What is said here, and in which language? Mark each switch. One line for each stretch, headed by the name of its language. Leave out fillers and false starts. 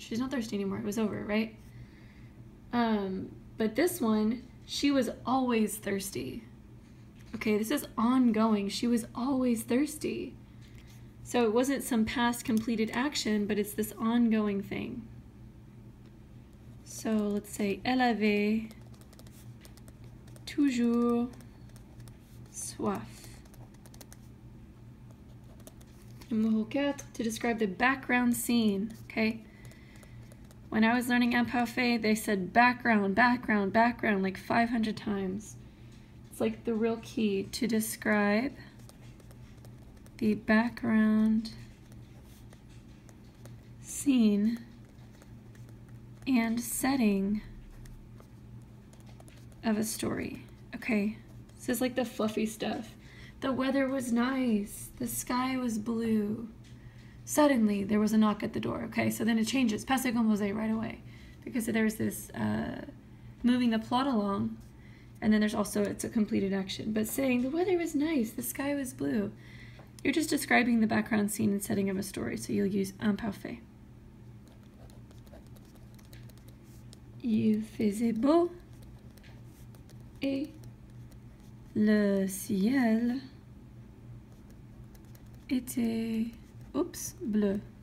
English: She's not thirsty anymore. It was over, right? But this one, she was always thirsty. Okay, this is ongoing. She was always thirsty. So it wasn't some past completed action, but it's this ongoing thing. So let's say,
French: elle avait toujours soif. Numéro 4,
English: to describe the background scene, okay? When I was learning Imparfait, they said background, background, background like 500 times. It's like the real key to describe the background scene and setting of a story, okay? This is like the fluffy stuff. The weather was nice. The sky was blue. Suddenly, there was a knock at the door, okay? So then it changes, Passé Composé right away. Because there's this moving the plot along, and then there's also, it's a completed action. But saying, the weather was nice, the sky was blue. You're just describing the background scene and setting of a story, so you'll use Imparfait.
French: Il faisait beau et le ciel était, bleu.